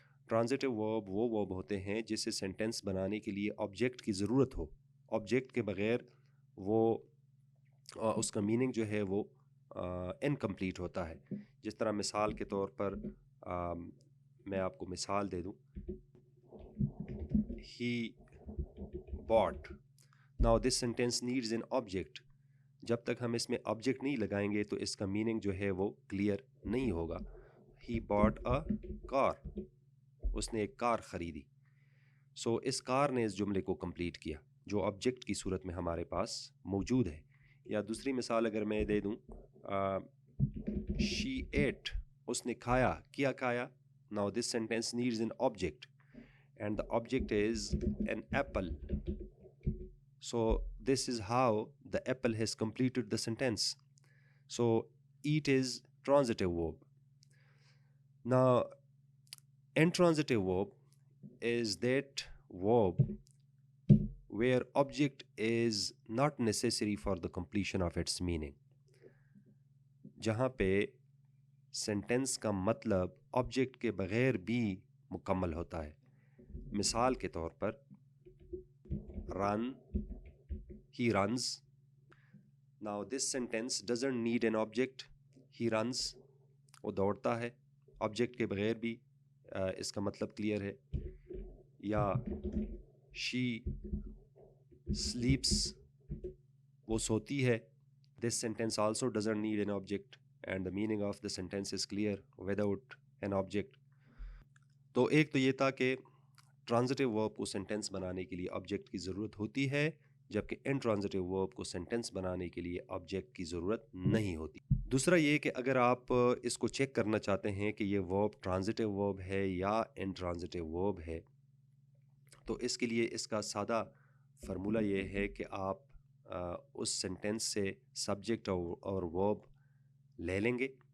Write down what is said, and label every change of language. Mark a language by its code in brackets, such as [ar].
[hi] Transitive verb वो verb होते हैं जिसे सेंटेंस बनाने के लिए ऑब्जेक्ट की ज़रूरत हो. ऑब्जेक्ट के बगैर वो उसका मीनिंग जो है वो इनकम्प्लीट होता है. जिस तरह मिसाल के तौर पर मैं आपको मिसाल दे दूं. [en] He bought. Now this sentence needs an object. [hi] जब तक हम इसमें ऑब्जेक्ट नहीं लगाएंगे तो इसका मीनिंग जो है वो क्लियर नहीं होगा. [en] He bought a car. [hi] उसने एक कार ख़रीदी. सो इस कार ने इस जुमले को कंप्लीट किया जो ऑब्जेक्ट की सूरत में हमारे पास मौजूद है. या दूसरी मिसाल अगर मैं दे दूं, [en] she ate. [hi] उसने खाया. क्या खाया? [en] Now this sentence needs an object. And the object is an apple. So this is how the apple has completed the sentence. So eat is transitive verb. Now intransitive verb is that verb where object is not necessary for the completion of its meaning. [hi] जहाँ पे sentence का मतलब object के बगैर भी मुकम्मल होता है. मिसाल के तौर पर run, [en] he runs. Now this sentence doesn't need an object. He runs, [hi] वो दौड़ता है. ऑब्जेक्ट के बगैर भी इसका मतलब क्लियर है. [en] या she sleeps, [hi] वो सोती है. [en] This sentence also doesn't need an object and the meaning of the sentence is clear without an object. [hi] तो एक तो ये था कि ट्रांजिटिव वर्ब को सेंटेंस बनाने के लिए ऑब्जेक्ट की ज़रूरत होती है, जबकि इंट्रांजिटिव वर्ब को सेंटेंस बनाने के लिए ऑब्जेक्ट की ज़रूरत नहीं होती। दूसरा ये कि अगर आप इसको चेक करना चाहते हैं कि ये वर्ब ट्रांजिटिव वर्ब है या इंट्रांजिटिव वर्ब है, तो इसके लिए इसका सादा फार्मूला ये है कि आप उस सेंटेंस से सब्जेक्ट और वर्ब ले लेंगे।